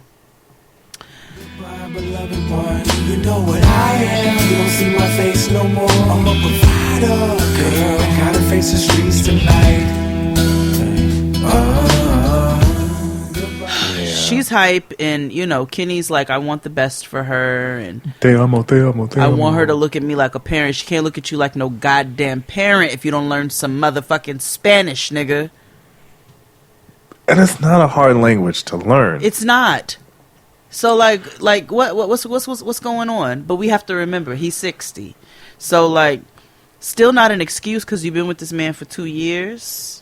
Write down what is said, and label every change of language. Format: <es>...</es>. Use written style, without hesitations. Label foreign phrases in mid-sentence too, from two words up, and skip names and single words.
<en>My beloved one, you know what I am. You don't see my face no more. I'm a provider, girl. I gotta face the streets tonight. she's hype, and you know, Kenny's like, I want the best for her, and</en> <es>Te amo, te amo, te</es> <en>I</en> <es>amo.</es> <en>want her to look at me like a parent. She can't look at you like no goddamn parent if you don't learn some motherfucking Spanish, nigga. And it's not a hard language to learn. It's not. So like what's going on? But we have to remember he's 60. So like, still not an excuse because you've been with this man for 2 years.</en>